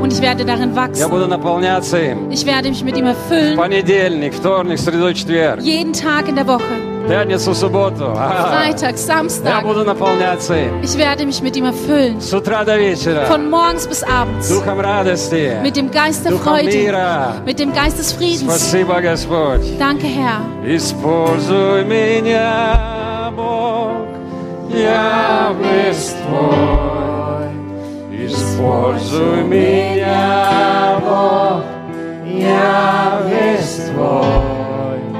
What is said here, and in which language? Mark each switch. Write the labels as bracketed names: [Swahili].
[German] Und ich werde darin wachsen. [Russian] Я буду наполняться им. [German] Ich werde mich mit ihm erfüllen. [Russian] В понедельник, вторник, среду, четверг. [German] Jeden Tag in der Woche. [Russian] Пятницу, субботу. [German] Freitag, Samstag. [Russian] Я буду наполняться им. [German] Ich werde mich mit ihm erfüllen. [Russian] С утра до вечера. [German] Von morgens bis abends. [Russian] Духом радости. [German] Mit dem Geist der [Russian] Духом [German] Freude. [Russian] Мира. [German] Mit dem Geist des Friedens. [Russian] Спасибо, Господь. [German] Danke, Herr. [Russian] Используй меня, Бог, я весь твой. Используй меня, Бог, я весь твой.